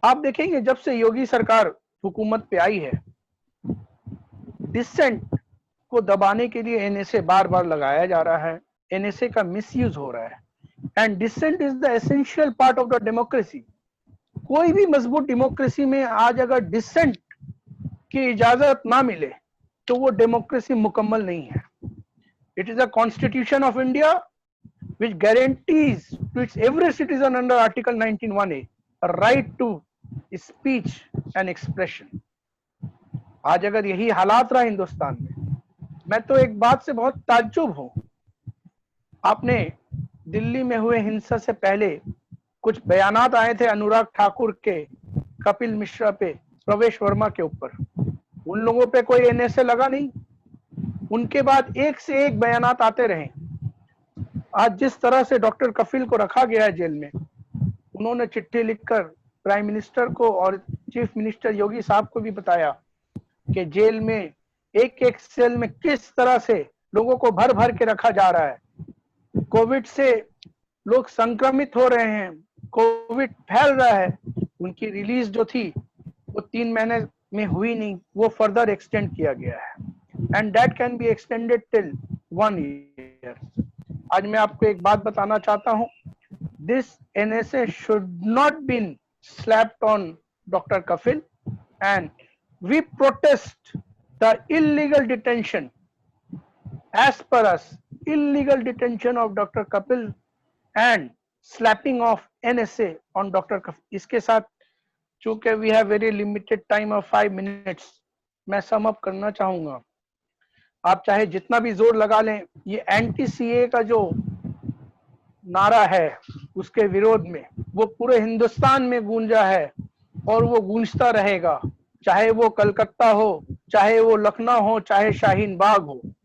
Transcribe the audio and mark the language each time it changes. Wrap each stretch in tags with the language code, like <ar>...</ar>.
<hi>आप देखेंगे जब से योगी सरकार हुकूमत पे आई है, डिसेंट को दबाने के लिए एनएसए बार बार लगाया जा रहा है, एनएसए का मिसयूज हो रहा है।</hi> <en>And dissent is the essential part of the democracy.</en> <hi>कोई भी मजबूत डेमोक्रेसी में आज अगर डिसेंट की इजाजत ना मिले तो वो डेमोक्रेसी मुकम्मल नहीं है।</hi> <en>It is a constitution of India which guarantees to its every citizen under Article 19(1)(a) a right to speech and expression.</en> <hi>आज अगर यही हालात रहा हिंदुस्तान में, मैं तो एक बात से बहुत ताज्जुब हूं। आपने दिल्ली में हुए हिंसा से पहले कुछ बयानात आए थे अनुराग ठाकुर के, कपिल मिश्रा पे, प्रवेश वर्मा के ऊपर। उन लोगों पे कोई एनएसए लगा नहीं, उनके बाद एक से एक बयानात आते रहे। आज जिस तरह से डॉक्टर कफील को रखा गया है जेल में, उन्होंने चिट्ठी लिखकर प्राइम मिनिस्टर को और चीफ मिनिस्टर योगी साहब को भी बताया कि जेल में एक एक सेल में किस तरह से लोगों को भर भर के रखा जा रहा है। कोविड से लोग संक्रमित हो रहे हैं, कोविड फैल रहा है। उनकी रिलीज जो थी वो 3 महीने में हुई नहीं, वो फर्दर एक्सटेंड किया गया है,</hi> <en>and that can be extended till 1 year.</en> <hi>आज मैं आपको एक बात बताना चाहता हूं,</hi> <en>this NSA should not been slapped on Dr. Kafil, and we protest the illegal detention, as per us, illegal detention of Dr. Kapil and slapping of NSA on Dr. Kafil.</en> <hi>इसके साथ चूंकि</hi> <en>we have very limited time of 5 minutes,</en> <hi>मैं sum up करना चाहूंगा। आप चाहे जितना भी जोर लगा लें, ये एंटी सीए का जो नारा है उसके विरोध में वो पूरे हिंदुस्तान में गूंजा है और वो गूंजता रहेगा, चाहे वो कलकत्ता हो, चाहे वो लखनऊ हो, चाहे शाहीन बाग हो।</hi>